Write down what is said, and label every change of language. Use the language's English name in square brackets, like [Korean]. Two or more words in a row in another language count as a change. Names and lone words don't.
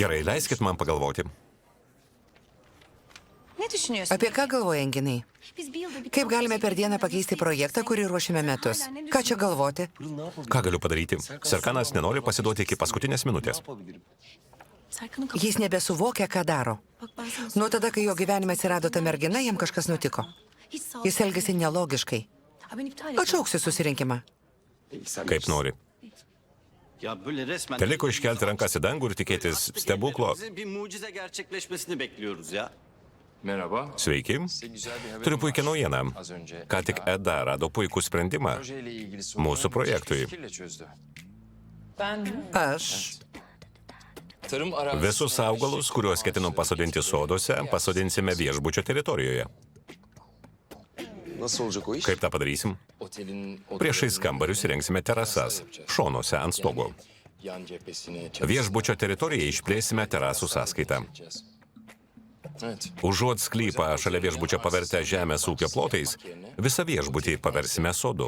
[Lithuanian] Gerai, leiskit man pagalvoti. [Turkish] Ne düşünüyorsun? [Lithuanian] Apie ką galvoja Enginai? [Turkish] Biz bir yılda bir [Lithuanian] Kaip galime per dieną pakeisti projektą, kurį ruošiame metus? Ką čia galvoti? Ką galiu padaryti? Serkanas nenori pasiduoti iki paskutinės minutės. [Turkish] Serkan'ın kapı. [Lithuanian] Jis nebesuvokia, ką daro. [Turkish] Bak ben sana [Lithuanian] Nuo tada, kai jo gyvenime atsirado ta mergina, jam kažkas nutiko. [Turkish] hiç sağ ol. [Lithuanian] Jis elgesi nelogiškai. [Turkish] Ben iptal ettim. [Lithuanian] Atšauksiu susirinkimą. Kaip nori. [Turkish] Ya böyle resmen... [Lithuanian] Teliko iškelti rankas į dangų ir tikėtis stebuklo. [Turkish] Bir mucize gerçekleşmesini bekliyoruz ya. merhaba. [Lithuanian] Sveiki. [Turkish] Size güzel bir haberim [Lithuanian] Turiu puikią [Turkish] var. [Lithuanian] naujieną. [Turkish] Az önce [Lithuanian] Ką tik Eda rado puikų sprendimą. [Turkish] projeyle ilgili sorunları [Lithuanian] Mūsų projektui. [Turkish] fikirle çözdü. Ben mi? [Lithuanian] Aš. [Turkish] Tarım arazisine [Lithuanian] Visus augalus, kuriuos ketinom pasodinti soduose, pasodinsime viešbučio teritorijoje. [Turkish] Nasıl olacak o iş? [Lithuanian] Kaip tą padarysim? [Turkish] Otelin [Lithuanian] Priešais kambarius įrengsime terasas, šonuose ant stogo. [Turkish] yan cephesini [Lithuanian] Viešbučio teritoriją išplėsime terasų sąskaitą. [Turkish] Evet. [Lithuanian] Užuot sklypą šalia viešbučio pavertę žemės ūkio plotais, visą viešbutį paversime sodu.